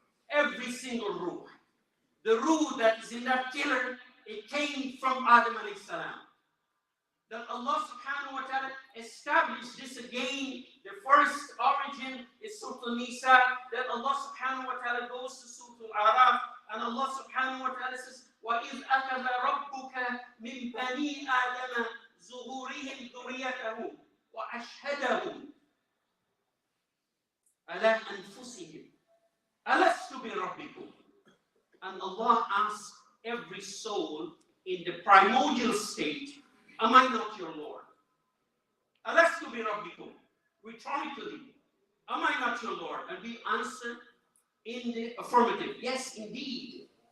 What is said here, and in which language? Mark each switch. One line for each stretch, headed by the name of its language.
English: Every single ruh. The ruh that is in that killer, it came from Adam alayhi salam. Then Allah subhanahu wa ta'ala established this again. The first origin is Surah Nisa. Then Allah subhanahu wa ta'ala goes to Surah Al-Araf. And Allah subhanahu wa ta'ala says,
Arabic: وَإِذْ أَخَذَ رَبُّكَ مِنْ بَنِي آدَمَ ظُهُورِهِمْ ذُرِّيَّتَهُمْ وَأَشْهَدَهُمْ عَلَىٰ أَنفُسِهِمْ أَلَسْتُ بِرَبِّكُمْ.
English: And Allah asked every soul in the primordial state, am I not your Lord?
Arabic: أَلَسْتُ بِرَبِّكُمْ.
English: Rhetorically, am I not your Lord? And we answer in the affirmative, yes, indeed.